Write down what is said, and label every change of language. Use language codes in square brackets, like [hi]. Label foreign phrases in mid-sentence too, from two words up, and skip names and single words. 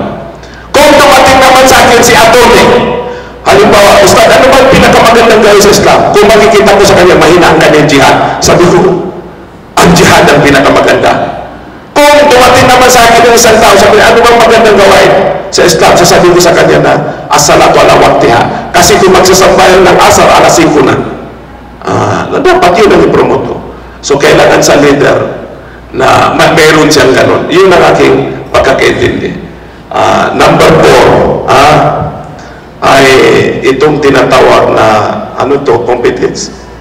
[tl] Kung dumating naman sa akin si Atty. Halimbawa, Ustad, ano ba pinakamagandang gawin sa Islam? Kung makikita ko sa kanya, mahina ang kanyang jihad, sabi ko, ang jihad ang pinakamaganda. Kung dumating naman sa akin ng isang tao, sabi niya, ano bang magandang gawain sa Islam? Sasabihin ko sa kanya na, [ar] as-salatu ala waqtiha. [tl] Kasi kung magsasambayan ng asar, alas 5 na. Dapat yun ang ipromote ko. So, kailangan sa leader na mayroon siyang ganon. Yun ang aking pagkakaintindi. Number 4, ay itong tinatawag na ano to, competence.